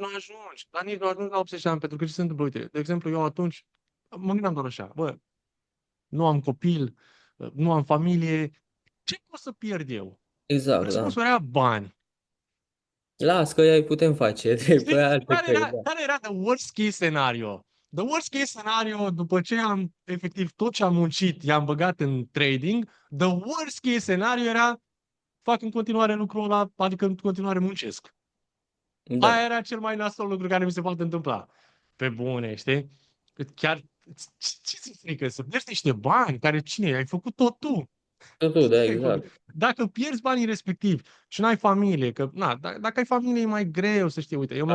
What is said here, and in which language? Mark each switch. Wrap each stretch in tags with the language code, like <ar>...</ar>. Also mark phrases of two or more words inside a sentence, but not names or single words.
<ro>nu ajungi, dar nici nu ajungi la 80 de ani, pentru că ce se întâmplă? Uite, de exemplu, eu atunci mă gândeam doar așa, bă, nu am copil, nu am familie, ce pot să pierd eu? Exact, da. Răspunsul era bani. Las că îi putem face, pe Știi? alte căi, da. Care era</ro> <en>the worst case scenario? The worst case scenario,</en> <ro>după ce am, efectiv, tot ce am muncit, i-am băgat în trading,</ro> <en>the worst case scenario</en> <ro>era, fac în continuare lucrul ăla, adică în continuare muncesc. Aia Da, era cel mai nasol lucru care mi se poate întâmpla. Pe bune, știi? Chiar, ce ți frică? Să pierzi niște bani care cine? Ai făcut tot tu. totul, da, Ai făcut. exact. Dacă pierzi banii respectivi și nu ai familie, că, na, dacă ai familie e mai greu să știi, uite, eu mă</ro>